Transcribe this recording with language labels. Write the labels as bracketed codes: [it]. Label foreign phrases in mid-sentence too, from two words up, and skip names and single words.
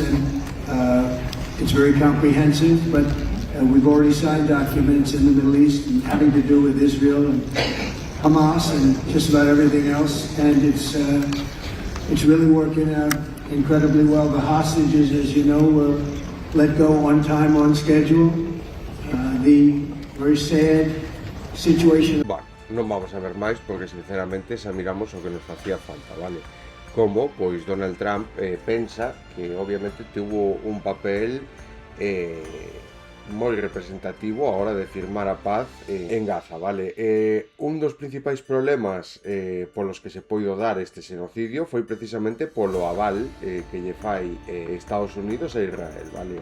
[en] And it's very comprehensive, but we've already signed documents in the Middle East having to do with Israel and Hamas and just about everything else, and it's really working out incredibly well. The hostages, as you know, were let go on time, on schedule. The very sad situation. [gl] Bueno, non vamos a ver máis porque sinceramente xa miramos o que nos facía falta, vale? Como, pois, Donald Trump pensa que obviamente tuvo un papel moi representativo a hora de firmar a paz en Gaza, vale? Un dos principais problemas polos que se poido dar este xenocidio foi precisamente polo aval que lle fai Estados Unidos a Israel, vale?